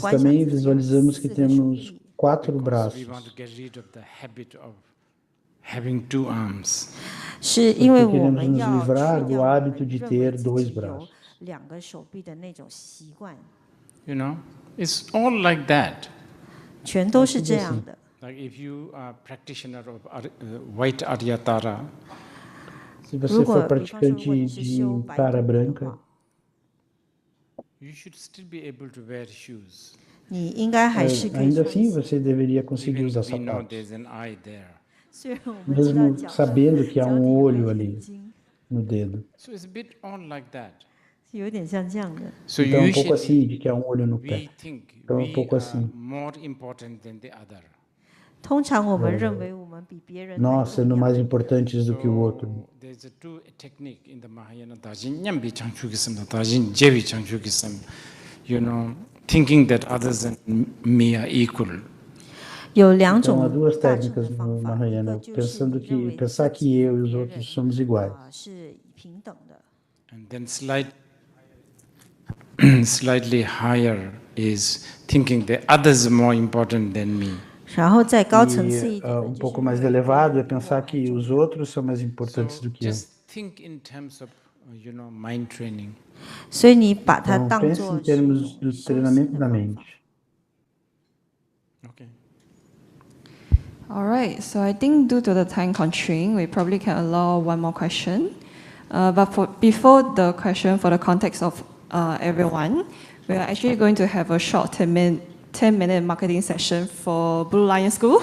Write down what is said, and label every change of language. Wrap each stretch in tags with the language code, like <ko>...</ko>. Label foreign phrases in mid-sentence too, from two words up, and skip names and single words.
<pt>também visualizamos que temos 4 braços.</pt> <en>We want to get rid of the habit of having 2 arms.</en> <pt>Porque queremos nos livrar do hábito de ter 2 braços.</pt> <en>You know, it's all like that.</en> <zh>全都是这样的。</zh> <en>Like Like if you are practitioner of white Aryatara,</en> <pt>Se você for praticante de tara branca,</pt> <en>you should still be able to wear shoes.</en> <zh>你应该还是可以</zh> <pt>ainda</pt> <zh>穿</zh> <pt>assim</pt> <zh>鞋。</zh> <pt>você deveria conseguir</pt> <en>Even</en> <pt>usar</pt> <en>we know</en> <pt>sapatos.</pt> <en>there's an eye there.</en> <zh>虽然我们知道</zh> <pt>Mesmo</pt> <zh>脚</zh> <pt>sabendo que há</pt> <zh>脚底有</zh> <pt>olho</pt> <zh>个</zh> <pt>ali</pt> <zh>眼睛，</zh> <pt>no dedo.</pt> <en>So it's a bit on like that.</en> <zh>是有点像这样的。</zh> <en>So</en> <pt>Então é um pouco assim,</pt> <en>usually</en> <pt>de que há olho no pé.</pt> <en>we think</en> <pt>Então é um</pt> <en>we</en> <pt>pouco</pt> <en>are</en> <pt>assim.</pt> <en>more important than the other.</en> <zh>通常我们认为我们比别人还</zh> <pt>Nós</pt> <zh>重</zh> <pt>sendo</pt> <zh>要。</zh> <pt>mais importantes do que o outro.</pt> <en>So there's a two technique in the Mahayana</en> <bo>Dajin Nyambi Changchukisam, Dajin Jevi Changchukisam,</bo> <en>you know, thinking that others and me are equal.</en> <zh>有两</zh> <pt>Então há</pt> <zh>种</zh> <pt>duas</pt> <zh>大众的</zh> <pt>técnicas</pt> <zh>方</zh> <pt>no</pt> <zh>法，一</zh> <pt>Mahayana,</pt> <zh>个就是你认为</zh> <pt>pensar</pt> <zh>自己</zh> <pt>que</pt> <zh>和</zh> <pt>eu e os</pt> <zh>别</zh> <pt>outros</pt> <zh>人</zh> <pt>somos iguais.</pt> <zh>是平等的。</zh> <en>And then slightly higher is thinking that others are more important than me.</en> <zh>然后再高层次一</zh> <pt>E</pt> <zh>点的，</zh> <pt>um pouco mais elevado é pensar que os outros são mais importantes do que eu.</pt> <en>Just think in terms of, you know, mind training.</en> <zh>所以你把它</zh> <pt>Então</pt> <zh>当</zh> <pt>pense</pt> <zh>做</zh> <pt>em termos do treinamento da mente.</pt> <en>Okay. All right, so I think due to the time constraint, we probably can allow one more question. Before the question, for the context of everyone, we are actually going to have a short 10-minute marketing session for Blue Lion School.</en>